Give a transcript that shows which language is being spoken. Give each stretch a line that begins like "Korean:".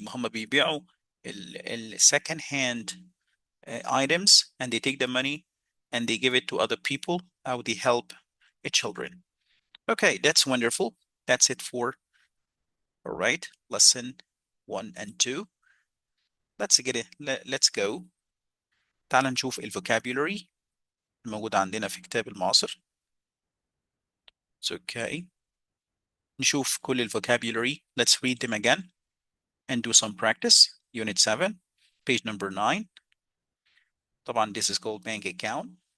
Arabic: هم بيبيعوا
English: second hand items and they take the money and they give it to other people how they help children. Okay, that's wonderful. That's it for, all right, lesson 1 and 2. Let's get it. Let's go.
Arabic: تعال نشوف الفوكابولري الموجود عندنا في كتاب المعاصر.
English: It's okay.
Arabic: نشوف كل الفوكابulary.
English: Let's read them again and do some practice. Unit 7, page number 9. طبعا this is called bank account.